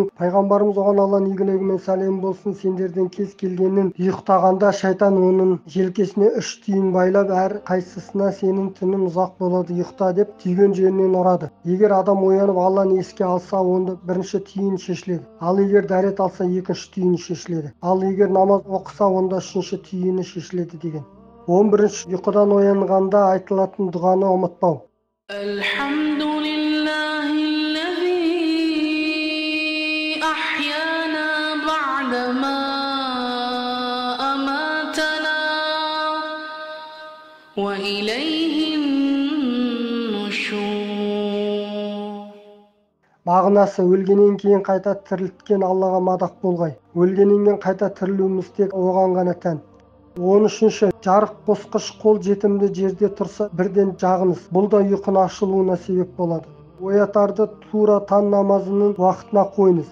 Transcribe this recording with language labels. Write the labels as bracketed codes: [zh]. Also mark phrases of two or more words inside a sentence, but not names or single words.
[kk] Пайғамбарымыз оған Алланың игілігімен сәлем болсын, сендерден кез келгенін ұйықтағанда шайтан оның желкесіне 3 түйін байлап, әр қайсысына сенің түнің ұзақ болады, ұйықта деп түйген жерінен ұрады. Егер адам оянып Алланы еске алса, онда бірінші түйін шешіледі. Ал егер дәрет алса, екінші түйін шешіледі. Ал егер намаз оқыса, онда үшінші түйіні шешіледі деген. 11. Ұйқыдан оянғанда айтылатын дұғаны ұмытпау. [ar] الحمد لله الذي أحيانا بعدما أماتنا وإليه النشور. [kk] Мағынасы, өлгеннен кейін қайта тірілткен Аллаға мадақ болғай. Өлгеннен кейін қайта тірілуіміз тек оған ғана тән. 13. Жарық қосқыш қол жетімді жерде тұрса бірден жағыңыз. Бұл да ұйқының ашылуына себеп болады. Оятарды тура таң намазының уақытына қойыңыз.